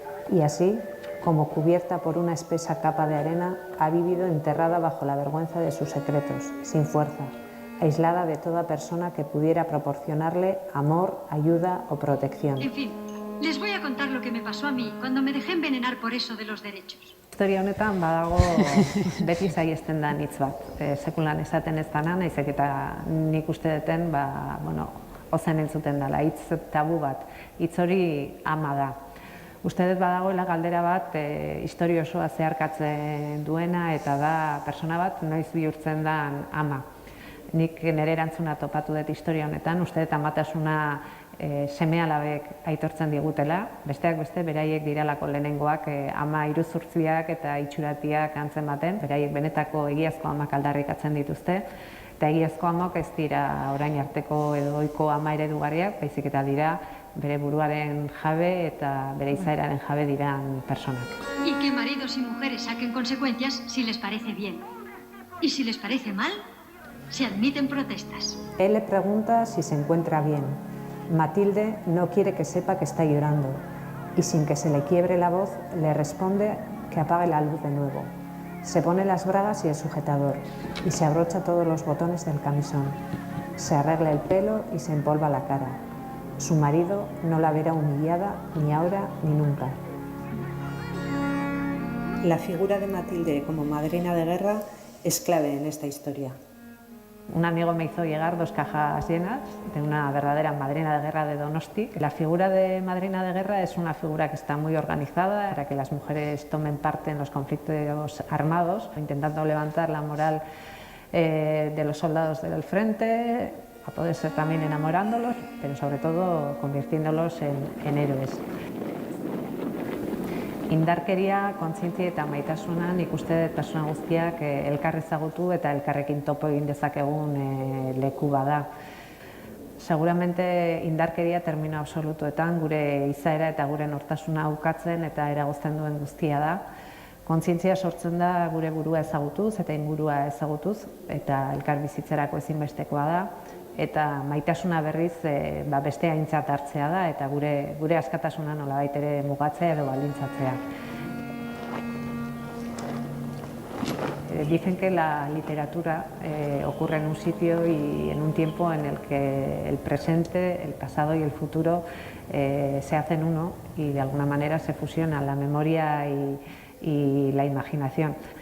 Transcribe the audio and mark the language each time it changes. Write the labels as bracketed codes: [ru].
[es] Y así, como cubierta por una espesa capa de arena, ha vivido enterrada bajo la vergüenza de sus secretos, sin fuerza, aislada de toda persona que pudiera proporcionarle amor, ayuda o protección. En fin, les voy a contar lo que me pasó a mí cuando me dejé envenenar por eso de los derechos. [eu] Historia honetan badago beti saihesten da hitz bat. Sekulan esaten ez dana, naizek eta nik uste duten, ozen entzuten dela, hitz tabu bat. Hitz hori ama da. Uste dut badagoela galdera bat, historia osoa zeharkatzen duena eta da persona bat noiz bihurtzen da ama. Nik nire erantzuna topatu dut historia honetan, uste dut amatasuna seme-alabek aitortzen digutela, besteak beste beraiek diralako lehenengoak ama iruzurtziak eta itxuratiak antzematen, beraiek benetako egiazko amak aldarrikatzen dituzte, eta egiazko amak ez dira orain arteko edo ohiko ama eredugarriak, baizik eta dira bere buruaren jabe eta bere izaeraren jabe diran personak. [es] Y que maridos y mujeres saquen consecuencias si les parece bien. Y si les parece mal, Se admiten protestas. Él le pregunta si se encuentra bien. Matilde no quiere que sepa que está llorando y sin que se le quiebre la voz le responde que apague la luz de nuevo. Se pone las bragas y el sujetador y se abrocha todos los botones del camisón. Se arregla el pelo y se empolva la cara. Su marido no la verá humillada ni ahora ni nunca. La figura de Matilde como madrina de guerra es clave en esta historia. Un amigo me hizo llegar 2 cajas llenas de una verdadera madrina de guerra de Donosti. La figura de madrina de guerra es una figura que está muy organizada para que las mujeres tomen parte en los conflictos armados, intentando levantar la moral de los soldados del frente, a poder ser también enamorándolos, pero sobre todo convirtiéndolos en héroes. [eu] Indarkeria, kontzientzia eta maitasuna nik uste dut pertsona guztiak elkar ezagutu eta elkarrekin topo egin dezakegun leku bada. Seguramente indarkeria termino absolutuetan gure izaera eta gure nortasuna ukatzen eta eragozten duen guztia da. Kontzientzia sortzen da gure burua ezagutuz eta ingurua ezagutuz eta elkar bizitzerako ezinbestekoa da. Eta maitasuna berriz beste aintzat hartzea da eta gure askatasuna nolabait ere mugatzea edo baldintzatzea. [es] Dicen que la literatura ocurre en un sitio y en un tiempo en el que el presente, el pasado y el futuro se hacen uno y de alguna manera se fusionan la memoria y la imaginación.